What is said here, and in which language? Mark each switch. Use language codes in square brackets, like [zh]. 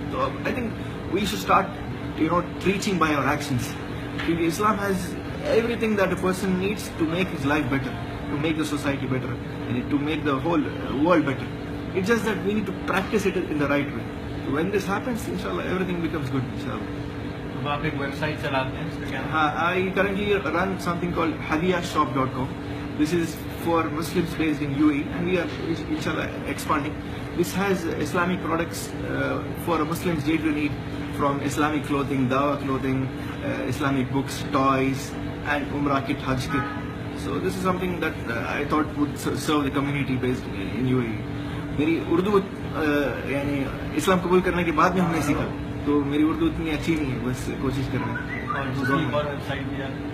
[en] تو I think we should start teaching by our actions, کیونکہ Islam has everything that a person needs to make his life better, to make the society better, to make the whole world better. It's just that we need to practice it in the right way. When this happens انشاءاللہ everything becomes good انشاءاللہ. [ur] تو آپ ایک web site چلاتے ہیں, اس کا کیا نام؟ [en] I currently run something called hadiyashop.com. This is for Muslims based in UAE and we are inshallah expanding. This has Islamic products for Muslims day-to-day need, from Islamic clothing, dawa clothing, Islamic books, toys and Umrah kit, Hajj kit. So this is something that I thought would serve the community based in UAE. [ur] میری اردو یعنی اسلام قبول کرنے کے بعد میں ہم نے سیکھا, تو میری اردو اتنی اچھی نہیں ہے, بس کوشش کر رہے ہیں. اور دوسری اور ویب سائٹ بھی ہے.